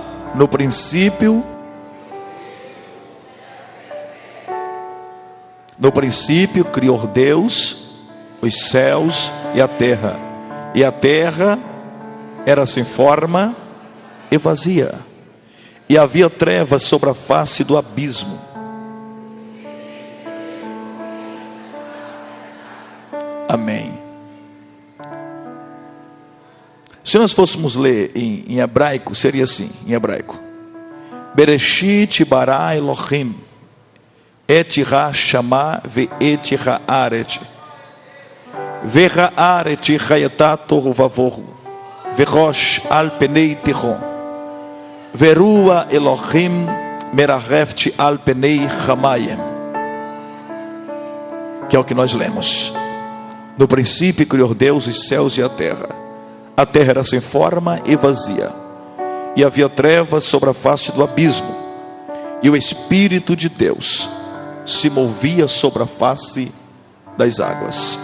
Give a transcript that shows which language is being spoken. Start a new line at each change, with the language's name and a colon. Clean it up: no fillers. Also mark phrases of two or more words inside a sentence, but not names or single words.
Portuguese: No princípio criou Deus os céus e a terra era sem forma e vazia, e havia trevas sobre a face do abismo. Amém. Se nós fôssemos ler em hebraico, seria assim, em hebraico:
Hebrew: בראשית ברא אלהים את השמים ואת הארץ והארץ היתה תהו ובהו וחשך על פני תהום ורוח אלהים מרחפת על פני המים.
Portuguese: Que é o que nós lemos. No princípio criou Deus os céus e a terra era sem forma e vazia, e havia trevas sobre a face do abismo, e o Espírito de Deus se movia sobre a face das águas.